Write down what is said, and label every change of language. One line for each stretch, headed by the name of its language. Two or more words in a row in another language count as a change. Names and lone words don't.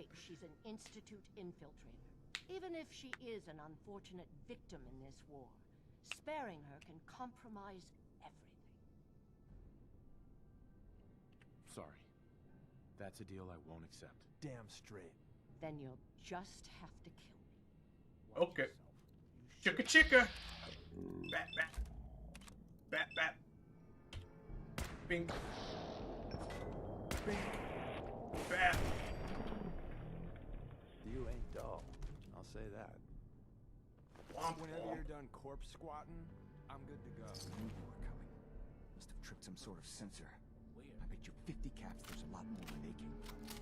English: great she's an Institute infiltrator. Even if she is an unfortunate victim in this war, sparing her can compromise everything. Sorry. That's a deal I won't accept. Damn straight. Then you'll just have to kill me. Okay. Chicka chicka. Bat bat. Bat bat. Bink. Bink. Bat. You ain't dull. I'll say that. Womp Whenever womp. you're done corpse squatting, I'm good to go. Knew you were coming. Must have tripped some sort of sensor. I bet you 50 caps there's a lot more where they came from.